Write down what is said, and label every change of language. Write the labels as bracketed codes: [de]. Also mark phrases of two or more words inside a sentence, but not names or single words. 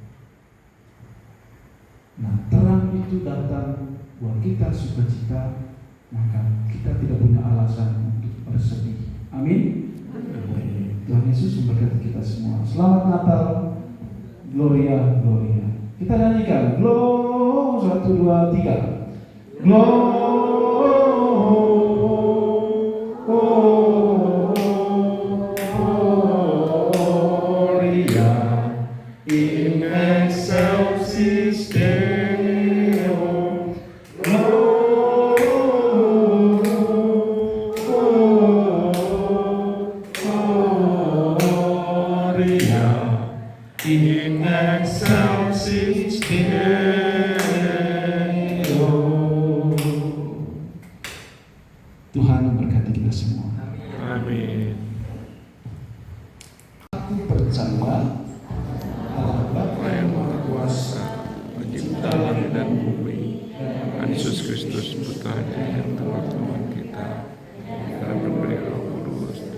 [id] Nah, terang itu datang buat kita sukacita, maka kita tidak punya alasan untuk bersedih. Amin. Tuhan Yesus memberkati kita semua. Selamat Natal, Gloria, Gloria. Kita nyanyikan Gloria, 1, 2, 3. [la] Gloria in excelsis Deo. Gloria in excelsis Deo. [id] Tuhan memberkati kita semua. Amin. Aku percaya Allah Bapa yang Maha Kuasa, Pencipta langit dan bumi, dan Yesus Kristus putranya yang telah Tuhan kita, dan memberi Roh Kudus,